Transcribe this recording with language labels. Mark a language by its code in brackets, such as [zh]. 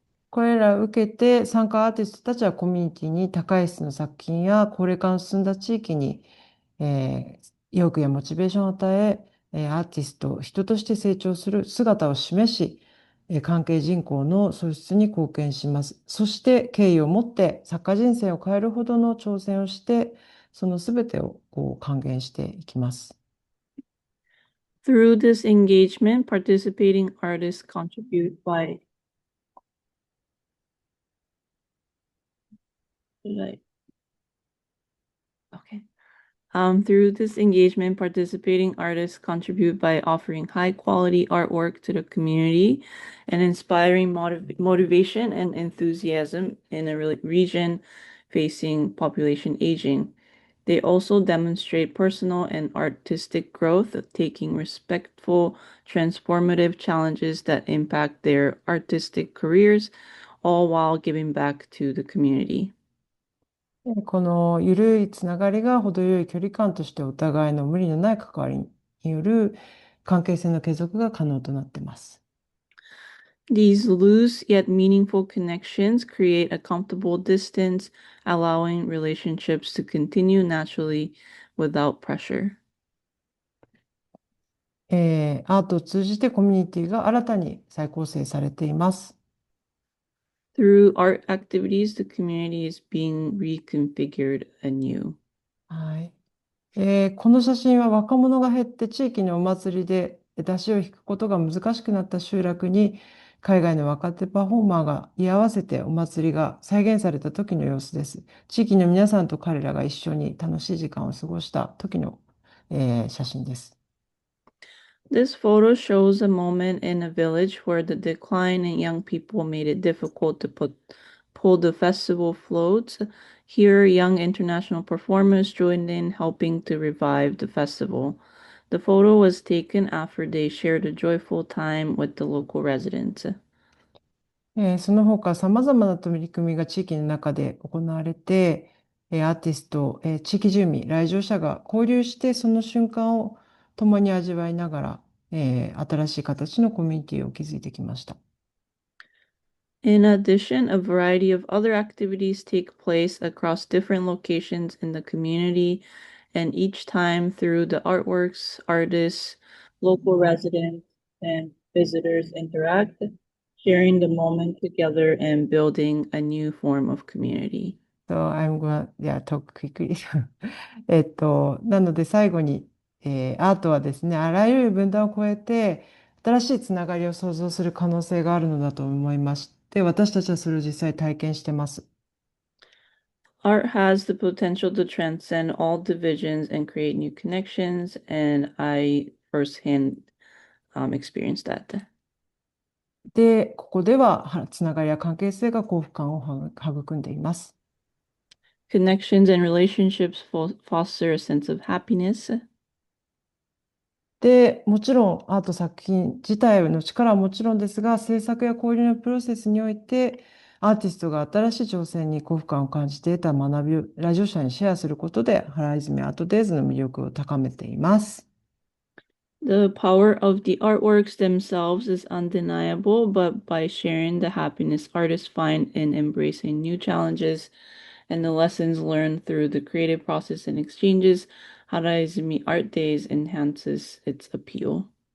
[ja] これらを受けて参加アーティストたちはコミュニティに高い質の作品や高齢化の進んだ地域に、意欲やモチベーションを与え、アーティスト、人として成長する姿を示し、関係人口の創出に貢献します。そして敬意を持って作家人生を変えるほどの挑戦をして、その全てを還元していきます。 [en] Through this engagement, participating artists contribute by Through this engagement, participating artists contribute by offering high quality artwork to the community and inspiring motivation and enthusiasm in a region facing population aging. They also demonstrate personal and artistic growth, taking respectful, transformative challenges that impact their artistic careers, all while giving back to the community. [ja] この緩いつながりが程よい距離感としてお互いの無理のない関わりによる関係性の継続が可能となっています。 [en] These loose yet meaningful connections create a comfortable distance, allowing relationships to continue naturally without pressure. [ja] アートを通じてコミュニティが新たに再構成されています。 [en] Through art activities, the community is being reconfigured anew. [ja] はい。この写真は若者が減って地域のお祭りで出汁を引くことが難しくなった集落に海外の若手パフォーマーが居合わせてお祭りが再現された時の様子です。地域の皆さんと彼らが一緒に楽しい時間を過ごした時の、写真です。 [en] This photo shows a moment in a village where the decline in young people made it difficult to pull the festival floats. Here, young international performers joined in, helping to revive the festival. The photo was taken after they shared a joyful time with the local residents. [ja] その他、さまざまな取り組みが地域の中で行われて、アーティスト、地域住民、来場者が交流して、その瞬間を共に味わいながら、新しい形のコミュニティを築いてきました。 [en] In addition, a variety of other activities take place across different locations in the community, and each time through the artworks, artists, local residents, and visitors interact, sharing the moment together and building a new form of community. So I'm going to talk quickly. [ja] なので最後に、アートはですね、あらゆる分断を超えて、新しいつながりを創造する可能性があるのだと思いまして、私たちはそれを実際体験してます。 [en] Art has the potential to transcend all divisions and create new connections, and I firsthand experienced that. [ja] で、ここではつながりや関係性が幸福感を育んでいます。 [en] Connections and relationships foster a sense of happiness. [ja] で、もちろんアート作品自体の力はもちろんですが、制作や交流のプロセスにおいて、アーティストが新しい挑戦に幸福感を感じて得た学びを来場者にシェアすることで、原泉アートデイズの魅力を高めています。 [en] The power of the artworks themselves is undeniable, but by sharing the happiness artists find in embracing new challenges and the lessons learned through the creative process and exchanges, Haraizumi Art Days enhances its appeal.